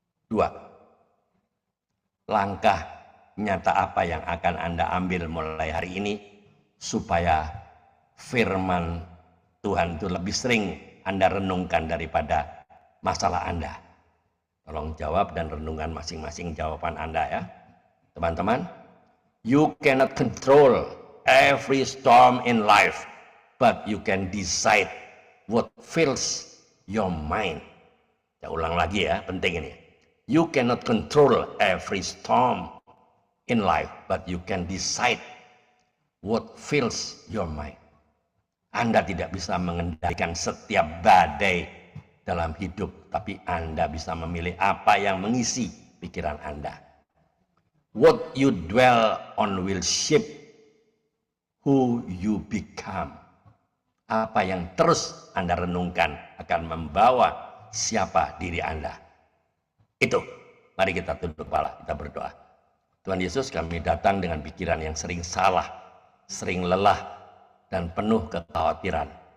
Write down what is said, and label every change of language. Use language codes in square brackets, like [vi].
[id] 2. Langkah nyata apa yang akan Anda ambil mulai hari ini supaya firman Tuhan itu lebih sering Anda renungkan daripada masalah Anda? Tolong jawab dan renungkan masing-masing jawaban Anda, ya. [en] Teman-teman, you cannot control every storm in life, but you can decide what fills your mind. [id] Saya ulang lagi, ya, penting ini. [en] You cannot control every storm in life, but you can decide what fills your mind. [id] Anda tidak bisa mengendalikan setiap badai dalam hidup, tapi Anda bisa memilih apa yang mengisi pikiran Anda. [en] What you dwell on will shape who you become. [id] Apa yang terus Anda renungkan akan membawa siapa diri Anda. Itu, mari kita tunduk kepala, kita berdoa. Tuhan Yesus, kami datang dengan pikiran yang sering salah, sering lelah, dan penuh kekhawatiran.